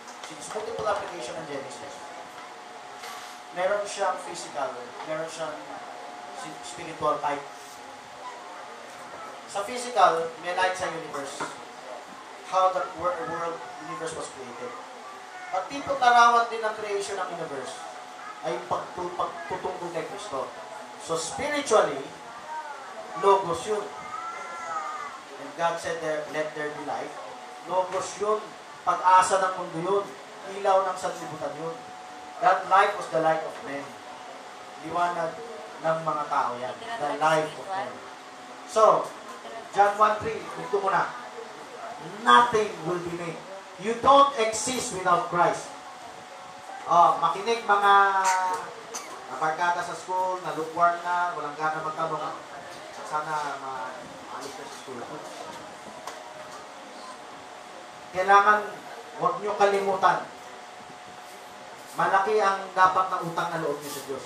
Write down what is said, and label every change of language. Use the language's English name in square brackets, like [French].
[English] Since multiple application ng Genesis, [Filipino] meron siyang [English] physical, meron siyang spiritual type. [Filipino] Sa physical, may light sa universe. [English] How the world universe was created. [Filipino] At tipong larawan din ng creation ng universe ay pagtutungkol kay Kristo. So spiritually, logos yun. [English] And God said, let there be light. Logos yun. [Filipino] Pag-asa ng mundo yun. Ilaw ng sanlibutan yun. [English] That light was the light of men. [Filipino] Liwanag ng mga tao yan. [English] The light of men. So, John 1:3, [Filipino] ito muna. [English] Nothing will be made. You don't exist without Christ. [Filipino] Makinig mga nabarkada sa school, na lukewarm na, walang gana magtanong. Sana maalis na sa school. Kailangan, huwag nyo kalimutan. Malaki ang dapat na utang na loob nyo sa Diyos.